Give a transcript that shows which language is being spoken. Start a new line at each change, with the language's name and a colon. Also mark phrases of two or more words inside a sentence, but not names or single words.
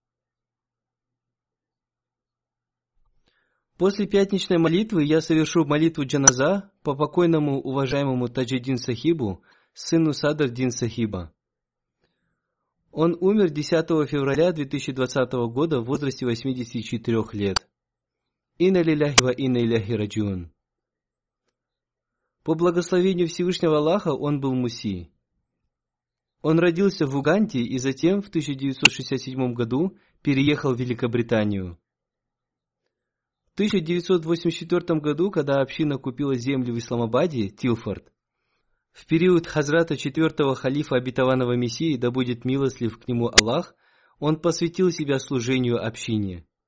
Russian: После пятничной молитвы я совершу молитву джаназа по покойному уважаемому Таджиддин Сахибу, сыну Садр-Дин Сахиба. Он умер 10 февраля 2020 года в возрасте 84 лет.
Arabic: إنا لله وإنا إليه راجعون.
Russian: По благословению Всевышнего Аллаха он был муси. Он родился в Уганде и затем в 1967 году переехал в Великобританию. В 1984 году, когда община купила землю в Исламабаде, Тилфорд, в период хазрата 4-го халифа обетованного Мессии, да будет милостлив к нему Аллах, он посвятил себя служению общине.